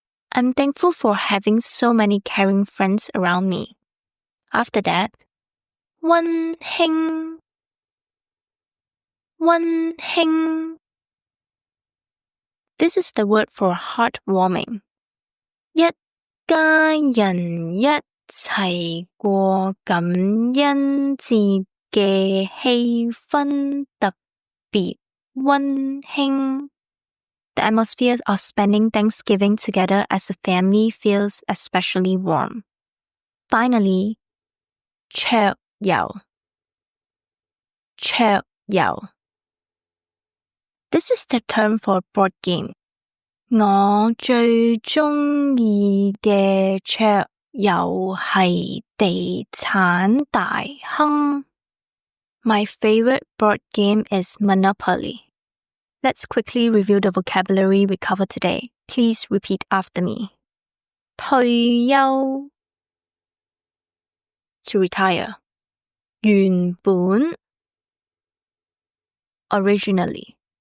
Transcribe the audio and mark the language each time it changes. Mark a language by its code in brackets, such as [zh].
[en] I'm thankful for having so many caring friends around me. After that, [yue] 溫馨。溫馨。 [en] This is the word for heartwarming. [yue] 一家人一齊過感恩節嘅氣氛特別溫馨。 [en] The atmosphere of spending Thanksgiving together as a family feels especially warm. Finally, [yue] 桌遊。桌遊。 [en] This is the term for board game. [yue] 我最鍾意嘅桌遊係地產大亨。 [en] My favorite board game is Monopoly. Let's quickly review the vocabulary we covered today. Please repeat after me. [yue] 退休 [en] to retire. [yue] 原本 [en] originally.